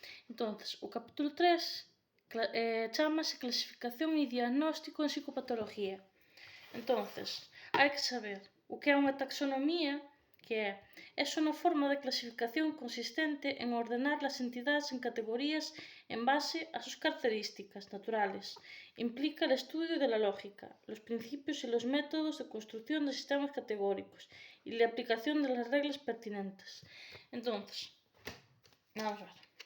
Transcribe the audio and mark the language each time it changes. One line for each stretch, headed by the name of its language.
Galician: Entonces, o capítulo 3 chamase Clasificación e Diagnóstico en Psicopatología. Entonces, hai que saber o que é unha taxonomía, que é unha forma de clasificación
Spanish: consistente en ordenar las entidades en categorías en base a sus características naturales. Implica el estudio de la lógica, los principios y los métodos de construcción de sistemas categóricos y la aplicación de las reglas pertinentes. Entonces, vamos a ver.